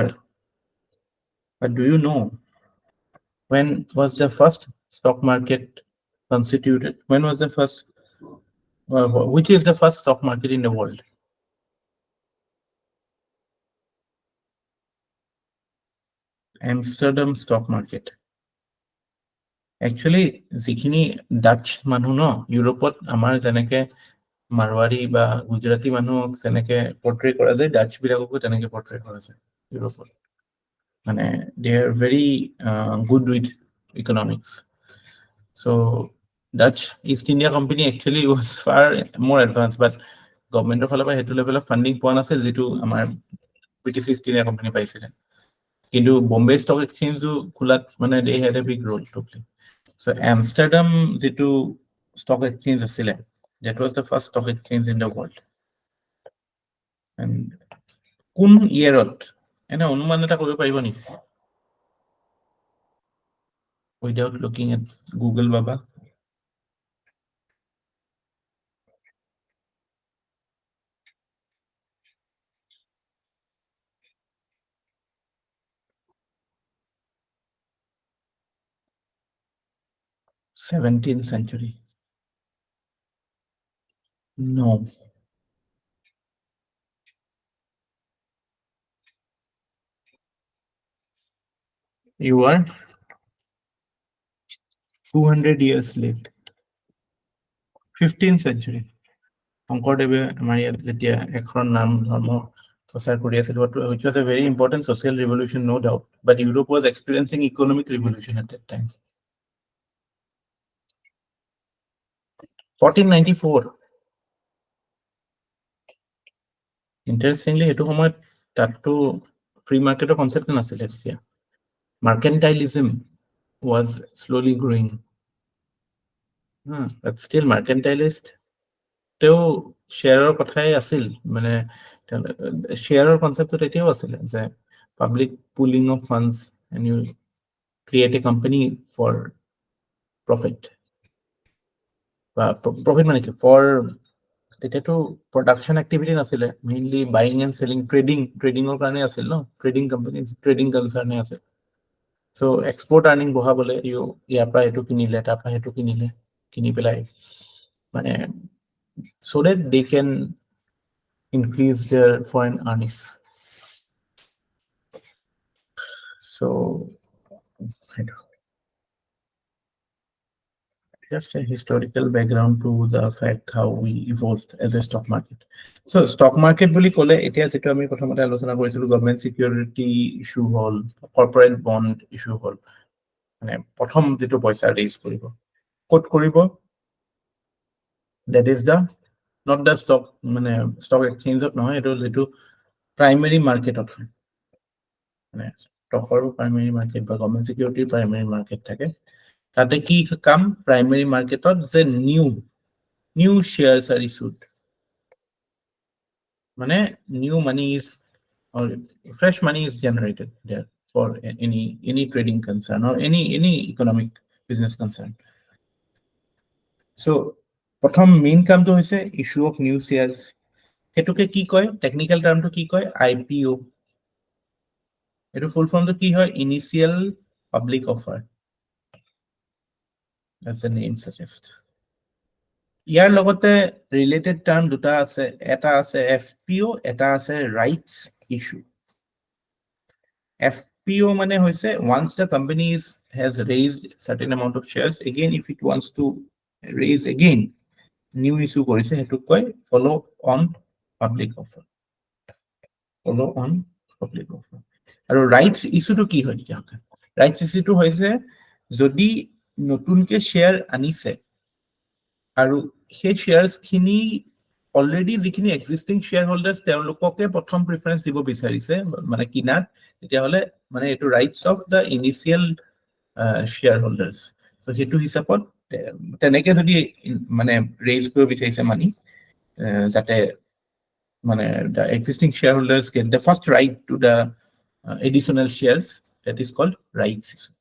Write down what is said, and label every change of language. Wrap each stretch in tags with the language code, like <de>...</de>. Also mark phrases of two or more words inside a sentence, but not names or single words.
<en>But do you know when was the first stock market constituted? When was the first, which is the first stock market in the world? Amsterdam stock market. Actually,</en> <as>যিখিনি ডাচ মানুহ ন ইউৰোপত আমাৰ যেনেকে মাৰৱাৰী বা গুজৰাটী মানুহক যেনেকে পৰ্ট্ৰে কৰা যায় ডাচ বিলাককো তেনেকে পৰ্ট্ৰে কৰা যায় ইউৰোপত মানে</as> <en>they are very good with economics. So Dutch East India Company actually was far more advanced, but government of Alaba hetu level of funding</en> <as>পোৱা নাছিল যেটো আমাৰ</as> <en>British East India Company</en> <as>পাইছিল কিন্তু</as> <en>Bombay Stock Exchange</en> <as>খোলাত মানে</as> <en>they had a big role to play. So Amsterdam যেটো stock exchange আছিল that was the first stock exchange in the world.</en> <as>And কোন ইয়াৰত এনে অনুমান এটা কৰিব পাৰিব নেকি</as> <en>without looking at Google Baba? th century. No. You are 200 years late. 15th century.</en> <as>শংকৰদেৱে আমাৰ ইয়াত যেতিয়া এখন নাম ধৰ্ম প্ৰচাৰ কৰি আছিল</as> <en>which was a very important social revolution no doubt, but Europe was experiencing economic revolution at that time.</en> <as>1494 ইন্টারেস্টিংলি এটো সময়ত তাতো ফ্ৰী মাৰ্কেটৰ কনসেপ্ট নাছিলে তেতিয়া মাৰ্কেন্টাইলিজম</as> <en>was slowly growing but still mercantilist</en> <as>তেও শেয়াৰৰ কথাই আছিল মানে শেয়াৰৰ কনসেপ্টটো এতিয়াও আছিল যে</as> <en>public pooling of funds and you create a company for profit profit</en> <as>মানে কি</as> <en>for তেতিয়াতো production activity নাছিলে mainly buying and selling tradingৰ</en> <as>কাৰণে আছিল ন</as> <en>trading companies trading concern আছিল so export earning</en> <as>বহাবলে ইয়াৰ পৰা এটো কিনিলে তাৰ পৰা এটো কিনিলে কিনি পেলাই মানে</as> <en>so that they can increase their foreign earnings so just a historical background to the fact how we evolved as a stock market.</en> <as>So stock market বুলি ক'লে এতিয়া যেটো আমি প্ৰথমতে আলোচনা কৰিছিলো গভৰ্নমেন্ট সিকিউৰিটি ইস্যু হল কৰ্পোৰেট বন্ড ইস্যু হল মানে প্ৰথম যেটো পইচা ৰেজ কৰিব কোট কৰিব</as> <en>that is the not the stock</en> <as>মানে</as> <en>stock exchange of</en> <as>নহয় এটো যেটো</as> <en>primary market of</en> <as>মানে stockৰ</as> <en>primary market</en> <as>বা গভৰ্নমেন্ট সিকিউৰিটি</as> <en>primary market</en> <as>থাকে তাতে কি কাম primary marketত যে</as> <en>new shares are issued মানে new money is or fresh money is generated there for any trading concern or any economic business concern</en> <as>so প্ৰথম মেইন কামটো হৈছে</as> <en>issue of new shares</en> <as>এটোকে কি কয় টেকনিক্যাল টার্মটো কি কয় IPO এটো ফুল ফর্মটো কি হয়</as> <en>initial public offer as the name suggests</en> <as>ইয়াৰ লগতে ৰিলেটেড টার্ম দুটা আছে এটা আছে FPO এটা আছে</as> <en>rights issue FPO মানে হৈছে once the company has raised certain amount of shares again if it wants to raise again new issue</en> <as>কৰিছে হেতু কয়</as> <en>follow on public offer আৰু rights issue to</en> <as>কি হয় তেতিয়া</as> <en>rights issue to</en> <as>হৈছে যদি নতুনকে শেয়াৰ আনিছে আৰু সেই শেয়াৰস খিনি অলৰেডি যিখিনি এক্সিস্টিং শেয়াৰহোল্ডাৰ্স তেওঁলোককে প্ৰথম প্ৰেফাৰেন্স দিব বিচাৰিছে মানে কিনাত তেতিয়া হলে মানে এটো</as> <en>rights of the initial shareholders</en> <as>সো হেতু হিচাপত তেনেকে যদি মানে ৰেজ কৰিব বিচাৰিছে মানি যাতে মানে</as> <en>the existing shareholders get the first right to the additional shares that is called rights</en>